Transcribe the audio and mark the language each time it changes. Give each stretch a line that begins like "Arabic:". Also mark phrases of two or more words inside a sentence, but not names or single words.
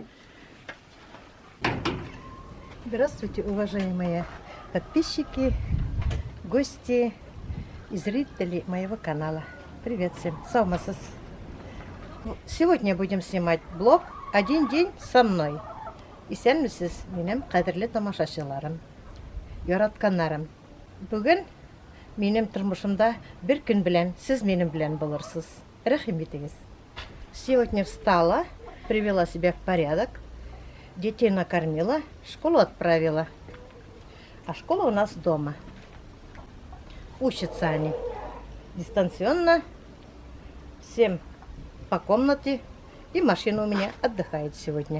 Russian: Здравствуйте, уважаемые подписчики, гости и зрители моего канала. Привет всем. Саумасас. Сегодня будем снимать блог «Один день со мной».
Tatar: Исәнмесез, минем кадерле тамашачыларым, яратканнарым. Бүген минем тормышымда бер көн белән сез минем белән булырсыз. Рәхим итегез.
Russian: Сегодня встала, привела себя в порядок, детей накормила, в школу отправила. А школа у нас дома. Учатся они дистанционно, всем по комнате, и машина у меня отдыхает сегодня.